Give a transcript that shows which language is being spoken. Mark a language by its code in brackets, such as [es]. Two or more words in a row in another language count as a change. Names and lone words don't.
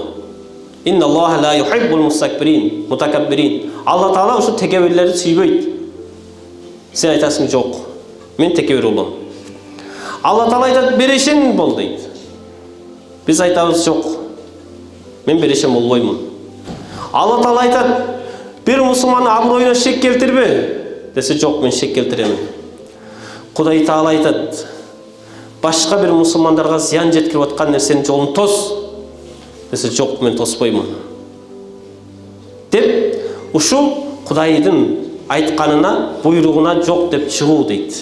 [ar] إن الله لا يحب المتكبرين. [ky] Алла Таала ушу текеберлерди сүйбөйт. Сен айтасың жок. Мен текебер болом. Алла Таала айтат, берешен бол дейт. Биз айтабыз жок. Мен берешен болбоймун. Алла Таала айтат, бир мусулмандын абройуна шек келтирме десе жок, мен шек келтиремин. Кудай Таала айтат, башка бир мусулмандарга зыян жеткирип аткан нерсенин жолун тос десе жок, мен тоспоймун. Деп ушул Кудайдын айтканына, буйругуна жок деп чыгуу дейт.